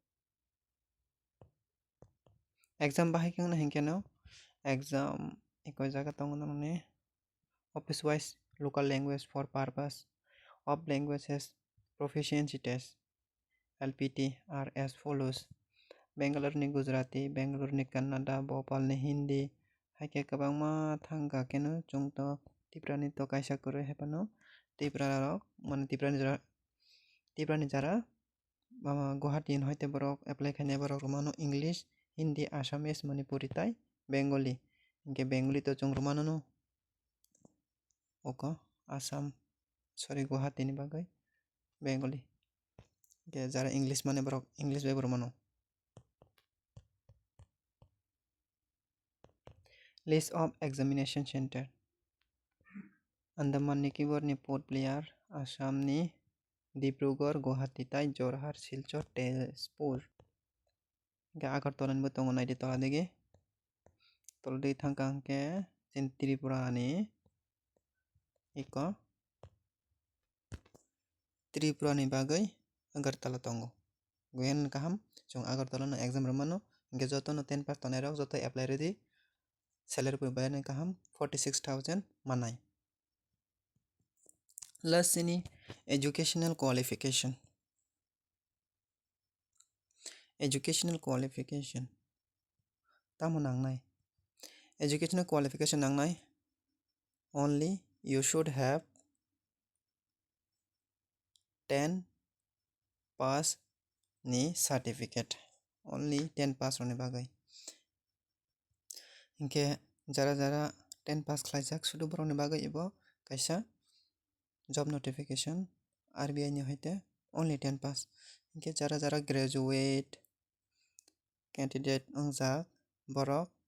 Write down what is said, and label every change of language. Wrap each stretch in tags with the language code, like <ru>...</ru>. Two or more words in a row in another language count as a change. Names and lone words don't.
<trp>exam bahai kheno hingke no exam ekoi jaga tongo norokni</trp> <en>office wise local language for purpose of languages proficiency test LPT are as follows Bangalore ni Gujarati Bangalore ni Kannada Bhopal ni</en> <trp>Hindi haike kwbangma thangka keno chungto Tripura ni to kaisa koroi haifano Tripura rok mane Tripura ni jara Guwahati hoite borok apply khainai borok romano English Hindi Assamese Manipuri tai Bengali hingke Bengali to chung romano no oko Assam Guwahati ni bagoi Bengali hingke jara English mane borok English bai romano</trp> <en>list of examination center</en> <trp>Andaman Nicobar ni Port Blair Assam ni Dibrugarh Guwahati tai Jorhat Silchar Tezpur hingke Agartala ni bo tongo naide tola digi tolodigi thangka hingke Tripura ni iko Tripura ni bagoi Agartala tongo goyan kaham chung Agartala no exam romano hingke joto no 10 pass tonai rok joto apply ready salary pore bayar ni kaham 46,000 manai</trp> <en>last sini educational qualification</en> <trp>tamo nangnai</trp> <en>educational qualification nangnai only you should have</en> <trp>10 pass ni certificate</trp> <en>only 10 pass</en> <trp>rokni bagoi hingke jara 10 pass khlaijak sudo borokni bagoi ibo kaisa</trp> <en>job notification</en> <trp>RBI ni hoite</trp> <en>only 10 pass</en> <trp>hingke jara</trp> <en>graduate candidate</en> <trp>ongjak borok</trp>